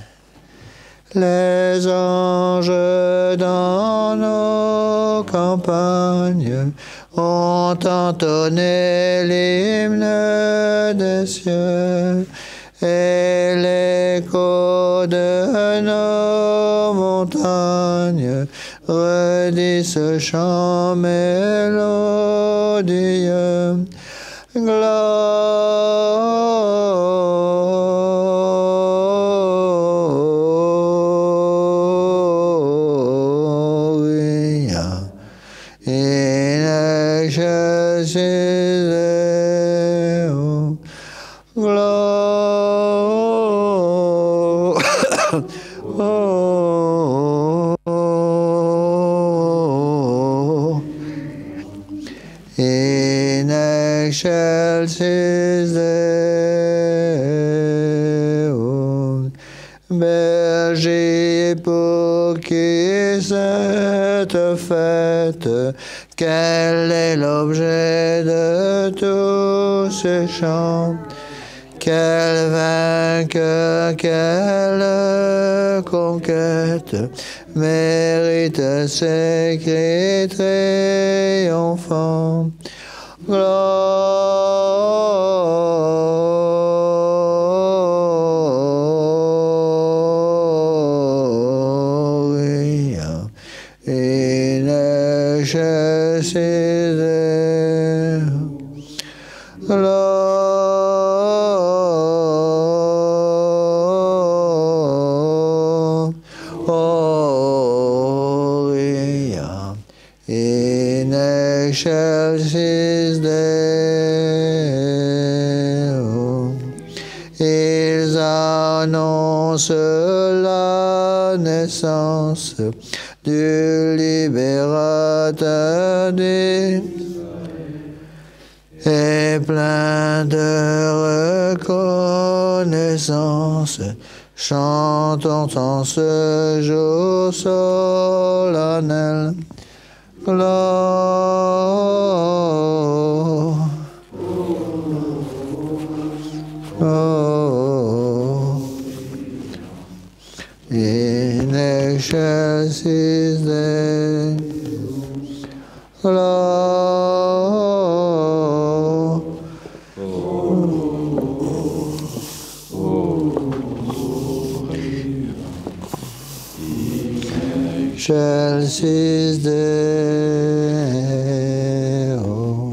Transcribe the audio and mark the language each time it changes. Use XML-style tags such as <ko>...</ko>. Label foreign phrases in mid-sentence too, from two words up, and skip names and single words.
<fr>Les anges dans nos campagnes ont entonné l'hymne des cieux. Et l'écho de nos montagnes redit ce chant mélodieux.</fr> <la>Gloria in excelsis Deo. In excelsis Deo.</la> <fr>Berger pour qui cette fête, quel est l'objet de tous ces chants? Quel vainqueur, quelle conquête mérite ces cris triomphants?</fr> <la>Gloria in excelsis Deo. Gloria in excelsis Deo.</la> <fr>Ils annoncent la naissance du libérateur et plein de reconnaissance, chantons en ce jour solennel.</fr> <la>Gloria. in excelsis Deo, excelsis Deo.</la>